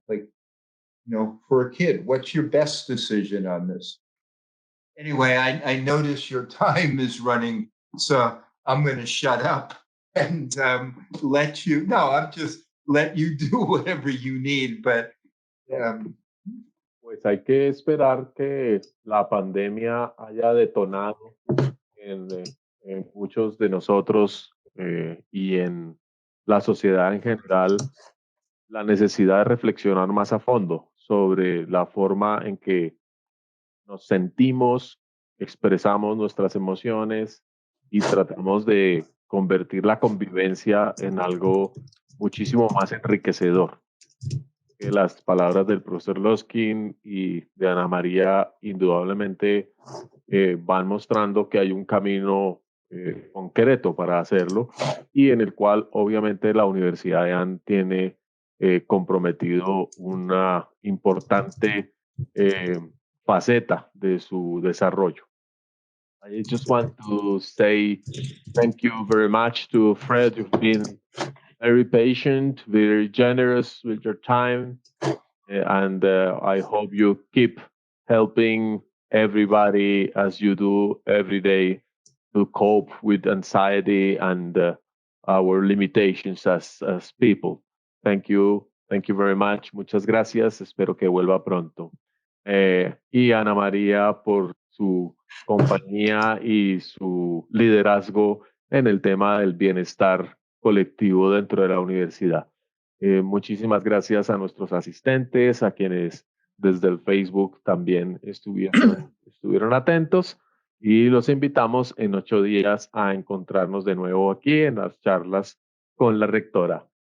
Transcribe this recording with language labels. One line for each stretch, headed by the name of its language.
English: Like, you know, for a kid, what's your best decision on this? Anyway, I notice your time is running, so I'm going to shut up and let you. No, I'm just let you do whatever you need. But
Spanish: pues hay que esperar que la pandemia haya detonado en muchos de nosotros y en la sociedad en general la necesidad de reflexionar más a fondo sobre la forma en que nos sentimos, expresamos nuestras emociones y tratamos de convertir la convivencia en algo muchísimo más enriquecedor. Que las palabras del profesor Loskin y de Ana María indudablemente van mostrando que hay un camino concreto para hacerlo y en el cual obviamente la Universidad de AN tiene comprometido una importante faceta de su desarrollo.
English: I just want to say thank you very much to Fred. You've been very patient, very generous with your time, and I hope you keep helping everybody as you do every day to cope with anxiety and our limitations as people. Thank you very much.
Spanish: Muchas gracias. Espero que vuelva pronto. Y Ana María por su compañía y su liderazgo en el tema del bienestar colectivo dentro de la universidad. Muchísimas gracias a nuestros asistentes, a quienes desde el Facebook también estuvieron atentos y los invitamos en 8 días a encontrarnos de nuevo aquí en las charlas con la rectora.